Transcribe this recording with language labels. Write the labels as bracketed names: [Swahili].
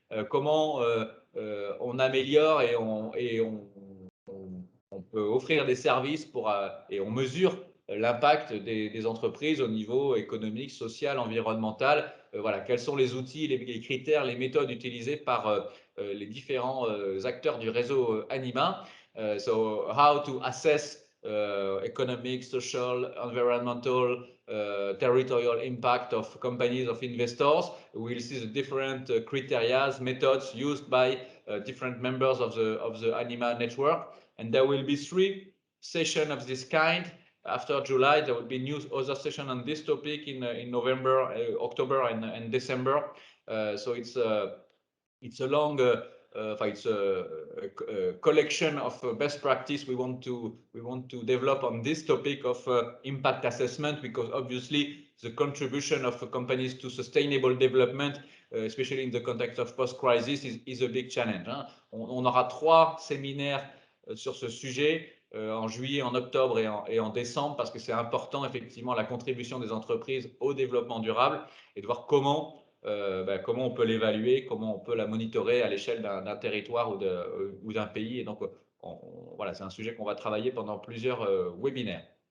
[French] Comment on améliore et on peut offrir des services et on mesure l'impact des entreprises au niveau économique, social, environnemental. Voilà, quels sont les outils, les critères, les méthodes utilisées par les différents acteurs du réseau Anima. [English] So how to assess economic, social, environmental, territorial impact of companies, of investors. We'll see the different criteria, methods used by different members of the Anima network. And there will be 3 session of this kind. After July, there will be new other session on this topic in November, October, and December. So it's a long, it's a collection of best practice we want to develop on this topic of impact assessment, because obviously the contribution of companies to sustainable development, especially in the context of post-crisis, is a big challenge. Hein. [French] On aura 3 séminaires sur ce sujet en juillet, en octobre et en décembre, parce que c'est important effectivement la contribution des entreprises au développement durable et de voir comment on peut l'évaluer, comment on peut la monitorer à l'échelle d'un territoire ou d'un pays. Et donc, voilà, c'est un sujet qu'on va travailler pendant plusieurs webinaires.